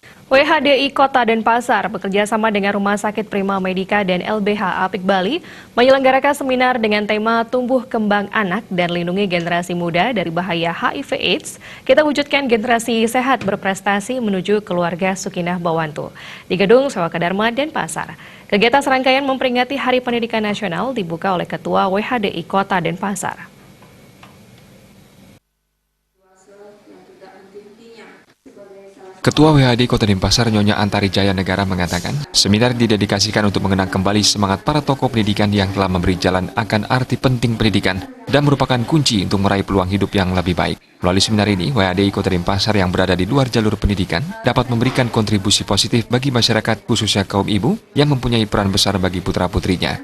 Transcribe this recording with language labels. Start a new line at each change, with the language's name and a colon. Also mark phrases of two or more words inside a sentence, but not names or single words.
Indonesian: WHDI Kota Denpasar bekerja sama dengan Rumah Sakit Prima Medika dan LBH Apik Bali menyelenggarakan seminar dengan tema Tumbuh Kembang Anak dan Lindungi Generasi Muda dari Bahaya HIV/AIDS. Kita wujudkan generasi sehat berprestasi menuju keluarga Sukinah Bawantu di Gedung Sewaka Dharma Denpasar. Kegiatan serangkaian memperingati Hari Pendidikan Nasional dibuka oleh Ketua WHDI Kota Denpasar. Ketua WHDI Kota Denpasar Nyonya Antari Jaya Negara mengatakan, seminar didedikasikan untuk mengenang kembali semangat para tokoh pendidikan yang telah memberi jalan akan arti penting pendidikan dan merupakan kunci untuk meraih peluang hidup yang lebih baik. Melalui seminar ini, WHDI Kota Denpasar yang berada di luar jalur pendidikan dapat memberikan kontribusi positif bagi masyarakat khususnya kaum ibu yang mempunyai peran besar bagi putra-putrinya.